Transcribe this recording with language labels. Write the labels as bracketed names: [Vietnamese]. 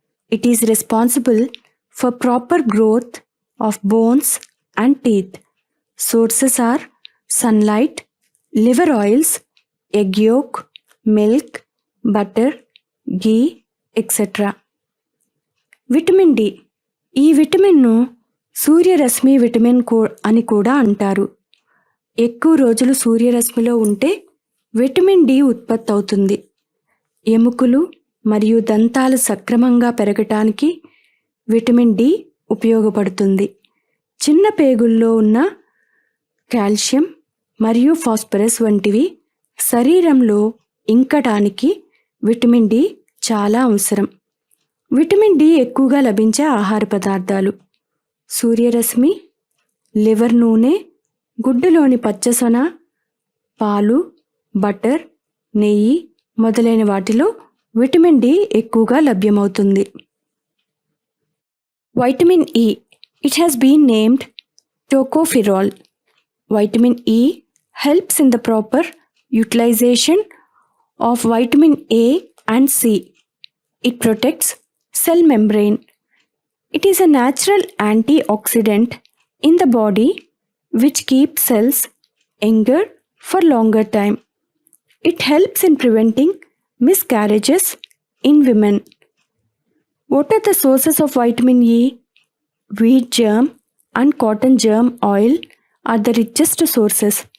[English] It is responsible for proper growth of bones and teeth. Sources are sunlight, liver oils, egg yolk, milk, butter, ghee, etc. [Telugu] Vitamin D. ఈ విటమిన్ను సూర్యరశ్మి vitamin అని కూడా అంటారు. ఎక్కువ రోజులు సూర్యరశ్మిలో ఉంటే విటమిన్ డి ఉత్పత్తి అవుతుంది. ఎముకలు మరియు దంతాలు సక్రమంగా పెరగటానికి విటమిన్ డి ఉపయోగపడుతుంది. చిన్న పేగుల్లో ఉన్న కాల్షియం మరియు ఫాస్ఫరస్ వంటివి శరీరంలో ఇంకటానికి విటమిన్ డి చాలా అవసరం. విటమిన్ డి ఎక్కువగా లభించే ఆహార పదార్థాలు: సూర్యరశ్మి, లివర్ నూనె, గుడ్డులోని పచ్చసొన, పాలు, బటర్, నెయ్యి మొదలైన వాటిలో విటమిన్ డి ఎక్కువగా లభ్యమవుతుంది. [English] Vitamin E. It has been named tocopherol. Vitamin E helps in the proper utilisation of vitamin A and C. It protects cell membrane. It is a natural antioxidant in the body which keeps cells younger for longer time. It helps in preventing miscarriages in women. What are the sources of vitamin E? Wheat germ and cotton germ oil are the richest sources.